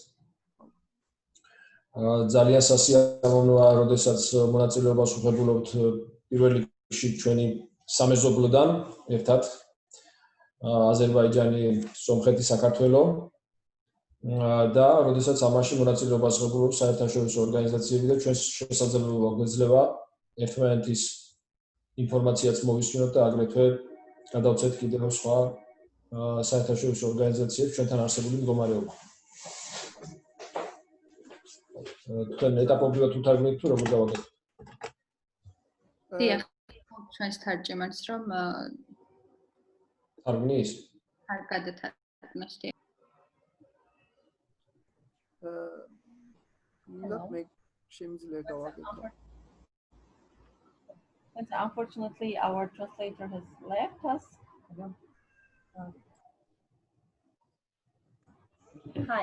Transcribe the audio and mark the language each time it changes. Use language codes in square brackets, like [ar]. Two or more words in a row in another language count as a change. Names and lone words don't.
[ka] ძალიან სასიამოვნოა, როდესაც მონაწილეობას ვღებულობთ პირველ რიგში ჩვენი სამეზობლოდან ერთად აზერბაიჯანი, სომხეთი, საქართველო და როდესაც ამაში მონაწილეობას ვღებულობთ საერთაშორისო ორგანიზაციები და ჩვენს შესაძლებლობა გვეძლება ერთმანეთის ინფორმაციაც მოვისმინოთ და აგრეთვე გადავცეთ კიდევ სხვა საერთაშორისო ორგანიზაციებს ჩვენთან არსებული მდგომარეობა. თქვენ ეტაპობრივად უთარგმნით თუ როგორ დავაგეთ? დიახ, ჩვენს თარჯიმანს რომ თარგმნის? არ გადათარგმნით. [en] Mr. Let me Unfortunately, our translator has left us. Hi.